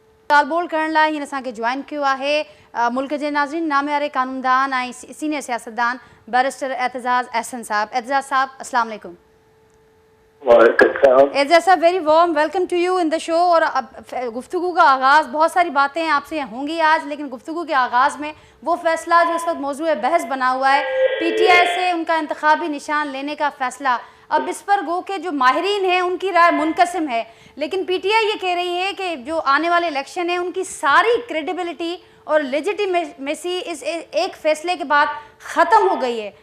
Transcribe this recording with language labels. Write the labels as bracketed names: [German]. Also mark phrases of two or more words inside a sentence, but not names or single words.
[Sindhi] ॻाल्हि ॿोल करण लाइ हिन असांखे ज्वाइन कयो आहे मुल्क जे नाज़रीन नामियारे कानूनदान ऐं सीनियर सियासतदान बैरिस्टर एतजाज़ अहसन साहब। एतजाज़ साहब [Arabic] السلام علیکم. [English] एतजाज़ साहब very warm welcome to you in the show। [Urdu] اور گفتگو کا آغاز بہت ساری باتیں آپ سے ہوں گی آج، لیکن گفتگو کے آغاز میں وہ فیصلہ جو اس وقت موجود بحث بنا ہوا ہے PTI سے ان کا انتخابی نشان لینے کا فیصلہ، اب اس پر گو کے جو ماہرین ہیں ان کی رائے منقسم ہے، لیکن PTI یہ کہہ رہی ہے کہ جو آنے والے الیکشن ہے ان کی ساری کریڈیبلٹی اور لیجیٹیمیسی اس ایک فیصلے کے بعد ختم ہو گئی ہے.